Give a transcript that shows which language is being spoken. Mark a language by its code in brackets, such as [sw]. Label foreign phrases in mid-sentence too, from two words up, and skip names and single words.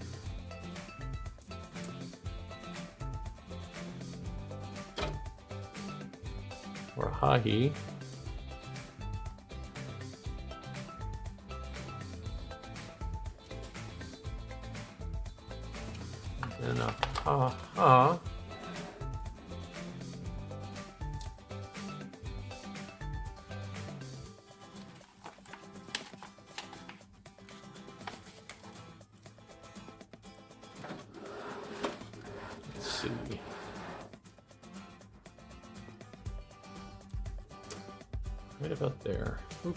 [en] Or a ha-he. And a ha-ha. Let's see. Right about there. Oops.